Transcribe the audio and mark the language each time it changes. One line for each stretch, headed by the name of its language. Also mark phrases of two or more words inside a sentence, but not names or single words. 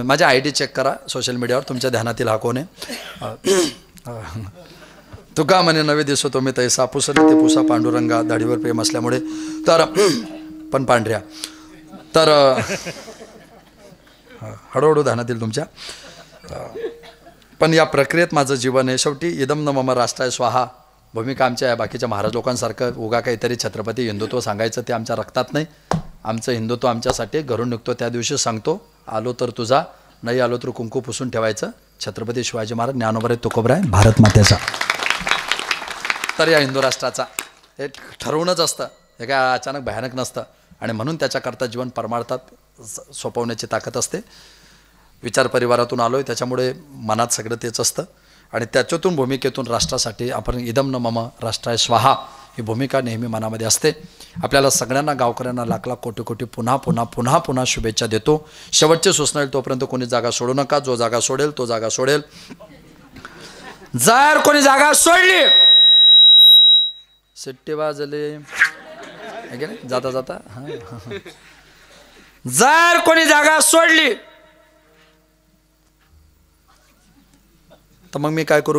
Marathi: माझ्या ID चेक करा
English: social mediaवर,
Marathi: तुमच्या ध्यानात येईल हा कोण आहे. तो का म्हणे नवे दिसतो तुम्ही तैसा पुसले ते पुसा पांडुरंगा. दाढीवर प्रेम असल्यामुळे तर पण पांढऱ्या तर हळूहळू ध्यानात येईल तुमच्या. पण या प्रक्रियेत माझं जीवन आहे.
Sanskrit: शेवटी इदम न मम राष्ट्राय स्वाहा.
Marathi: भूमिका आमच्या बाकीच्या महाराज लोकांसारखं उगा काहीतरी छत्रपती हिंदुत्व सांगायचं ते आमच्या रक्तात नाही. आमचं हिंदुत्व आमच्यासाठी घरून निघतो त्या दिवशी सांगतो, आलो तर तुझा, नाही आलो तर कुंकू पुसून ठेवायचं. छत्रपती शिवाजी महाराज, ज्ञानोबा तुकोबराय, भारत मातेचा. तर या हिंदू राष्ट्राचा हे ठरवूनच असतं. हे काय अचानक भयानक नसतं. आणि म्हणून त्याच्याकरता जीवन परमार्थात सोपवण्याची ताकद असते. विचार परिवारातून आलो आहे त्याच्यामुळे मनात सगळं तेच असतं. आणि त्याच्यातून भूमिकेतून राष्ट्रासाठी आपण
Sanskrit: इदम न मम राष्ट्राय स्वाहा
Marathi: ही भूमिका नेहमी मनामध्ये असते. आपल्याला सगळ्यांना गावकऱ्यांना लाख कोटी पुन्हा शुभेच्छा देतो. शेवटची सूचना येईल तोपर्यंत कोणी जागा सोडू नका. जो जागा सोडेल तो जागा सोडेल. जर कोणी जागा सोडली सिट्टी वाजले जाता जाता जर कोणी जागा सोडली तर मग मी काय करू.